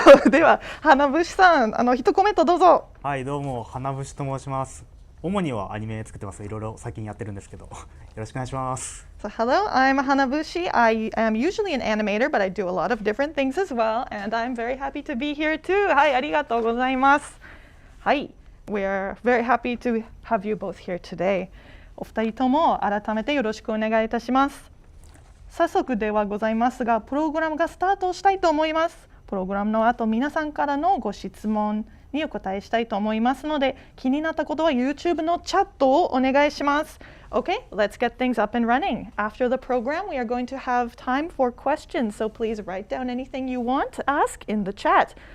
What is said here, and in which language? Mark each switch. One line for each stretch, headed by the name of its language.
Japanese: では、Hanabushi さん、一コメントどうぞ。はい、どうも、Hanabushiと申します。主にはアニメ作ってます。いろいろ最近やってるんですけど、よろしくお願いします。
English: So hello, I'm Hanabushi. I am usually an animator, but I do a lot of different things as well, and I'm very happy to be here too.
Japanese: はい、ありがとうございます。
English: はい、we are very happy to have you both here today.
Japanese: お二人とも改めてよろしくお願いいたします。早速ではございますが、プログラムがスタートしたいと思います。プログラムの後、皆さんからのご質問にお答えしたいと思いますので、気になったことは YouTube のチャットをお願いします。
English: Okay, let's get things up and running. After the program, we are going to have time for questions, so please write down anything you want to ask in the chat.